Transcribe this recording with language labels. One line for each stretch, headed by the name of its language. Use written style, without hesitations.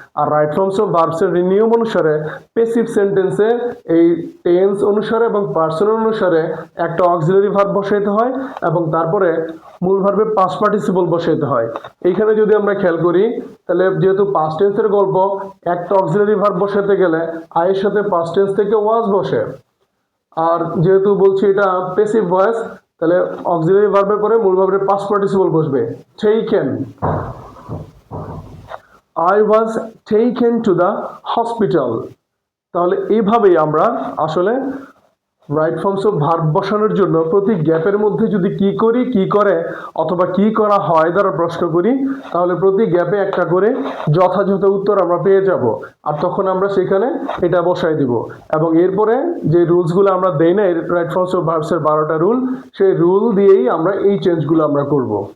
Bangla: আর right forms of ভার্বসের নিয়ম অনুসারে passive সেন্টেন্সে এই টেন্স অনুসারে এবং পার্সন অনুসারে একটা অক্সিলারি ভার্ব বসাইতে হয় এবং তারপরে মূল ভার্বের পাস্ট পার্টিসিপল বসাইতে হয়। এইখানে যদি আমরা খেয়াল করি তাহলে যেহেতু পাস্ট টেন্সের গল্প, একটা অক্সিলারি ভার্ব বসাতে গেলে আয়ের সাথে পাস্ট টেন্স থেকে ওয়াজ বসে। আর যেহেতু বলছি এটা প্যাসিভ ভয়েস, তাহলে অক্সিলারি ভার্বের পরে মূল ভার্বের পাস্ট পার্টিসিপল বসবে।
English: Taken, I was taken to the hospital।
Bangla: তাহলে এইভাবেই আমরা আসলে রাইট ফর্মস অফ ভার্ব বসানোর জন্য প্রতি গ্যাপের মধ্যে যদি কি করি, কি করে অথবা কি করা হয় দ্বারা প্রশ্ন করি তাহলে প্রতি গ্যাপে একটা করে যথাযথ উত্তর আমরা পেয়ে যাব। আর তখন আমরা সেখানে এটা বসাই দিব এবং এরপরে যে রুলসগুলো আমরা দেই না রাইট ফর্মস অফ ভার্বসের 12টা রুল, সেই রুল দিয়েই আমরা এই চেঞ্জগুলো আমরা করব।